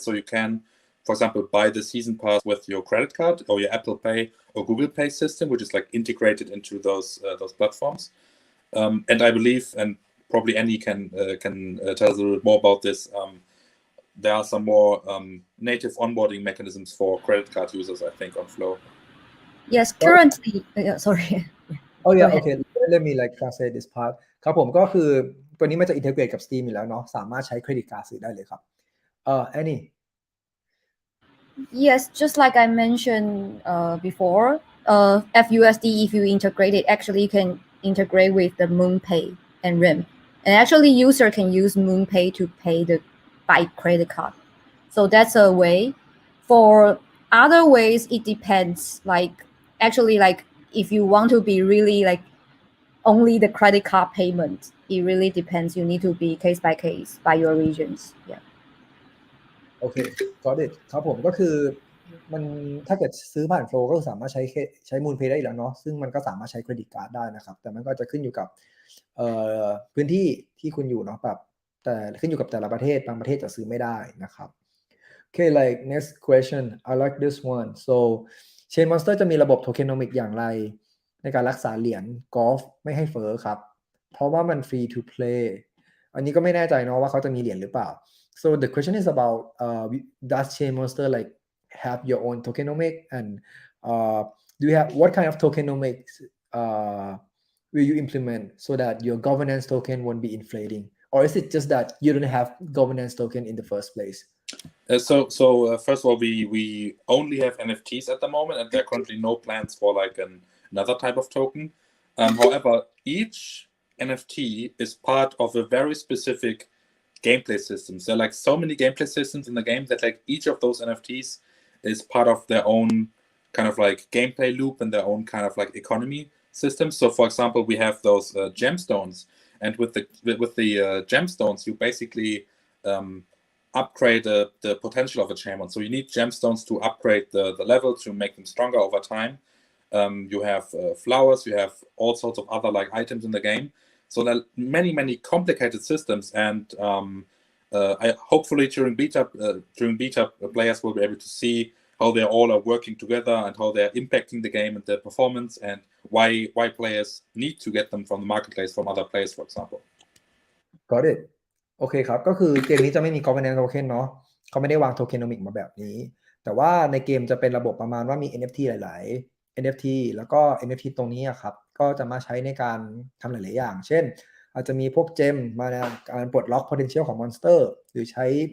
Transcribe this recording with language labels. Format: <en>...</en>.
<en>So you can, for example, buy the season pass with your credit card or your Apple Pay or Google Pay system, which is like integrated into those platforms. And I believe, and probably Annie can tell us a little bit more about this. There are some more native onboarding mechanisms for credit card users, I think, on Flow. Yes, currently. Sorry. Oh Go yeah, ahead. okay. Let me like translate this part</en> <th>ครับผมก็คือตัวนี้มันจะ integrate กับ Steam อยู่แล้วเนาะสามารถใช้เครดิตการ์ดซื้อได้เลยครับAnnie</th> <en>Yes, just like I mentioned before, FUSD, if you integrate it, actually can integrate with the MoonPay and RIM. And actually, user can use MoonPay to pay the by credit card. So that's a way. For other ways, it depends. Like actually, like if you want to be really like only the credit card payment, it really depends. You need to be case by case by your regions. Yeah.</en> <th>โอเค</th> <en>got it</en> <th>ครับผมก็คือมันถ้าเกิดซื้อผ่านโฟลก็สามารถใช้มูลเพย์ได้อีกแล้วเนาะซึ่งมันก็สามารถใช้เครดิตการ์ดได้นะครับแต่มันก็จะขึ้นอยู่กับ พื้นที่ที่คุณอยู่เนาะแบบแต่ขึ้นอยู่กับแต่ละประเทศบางประเทศจะซื้อไม่ได้นะครับ</th> <en>Okay like next question I like this one so Chainmonster</en> <th>จะมีระบบ tokenomic อย่างไรในการรักษาเหรียญกอล์ฟไม่ให้เฟ้อครับเพราะว่ามัน free to play อันนี้ก็ไม่แน่ใจเนาะว่าเขาจะมีเหรียญหรือเปล่า</th> <en>So the question is about does Chainmonster like have your own tokenomic and do you have what kind of tokenomics will you implement so that your governance token won't be inflating or is it just that you don't have governance token in the first place? First of all, we only have NFTs at the moment, and there are currently no plans for like another type of token. However, each NFT is part of a very specific gameplay system. There are like so many gameplay systems in the game that like each of those NFTs is part of their own kind of like gameplay loop and their own kind of like economy system. So, for example, we have those gemstones, and with the gemstones, you basically upgrade the potential of a Chainmonster. So you need gemstones to upgrade the level to make them stronger over time. You have flowers, you have all sorts of other like items in the game. So there are many complicated systems, and I hopefully during beta players will be able to see how they all are working together and how they're impacting the game and the performance, and why players need to get them from the marketplace from other players, for example. Got it</en> <th>โอเคครับก็คือเกมนี้จะไม่มี governance token เนาะเขาไม่ได้วาง tokenomic มาแบบนี้แต่ว่าในเกมจะเป็นระบบประมาณว่ามี NFT หลายๆ NFT แล้วก็ NFT ตรงนี้ครับก็จะมาใช้ในการทำหลายๆอย่างเช่นอาจจะมีพวกเจมมาในการปลดล็อก potential ของ monster หรือใช้</th>